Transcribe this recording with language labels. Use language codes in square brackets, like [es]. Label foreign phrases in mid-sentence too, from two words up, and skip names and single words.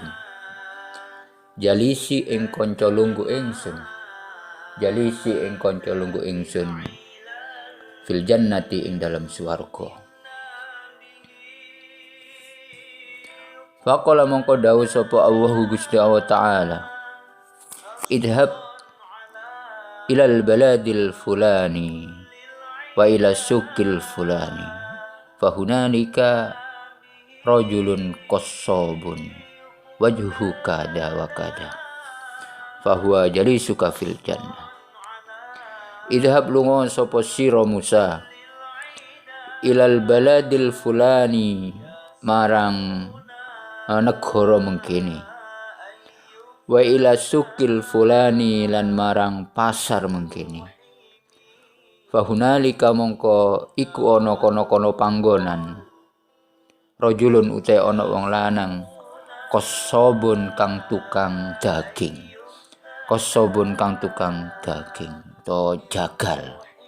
[jv] Jalisi ing kanca lungguh ingsun. Jalisi ing kanca lungguh ingsun [ar] في الجنة [jv] ing dalam swarga. Faqala mongko dawuh sapa Allahu Gusti Allah Ta'ala. [ar] اذهب إلى البلد الفلاني وإلى السوق الفلاني فهنالك رجل قصاب وجه كذا وكذا فهو جليسك في الجنة. [jv] Idhab lunga sapa sira Musa [ar] إلى البلد الفلاني [jv] marang negara mengkini [ar] وإلى السوق الفلاني [jv] lan marang pasar mengkini fahunalika mongko iku ana kono-kono panggonan rajulun utai ana wong lanang qassabun kang tukang daging qassabun kang tukang daging to jagal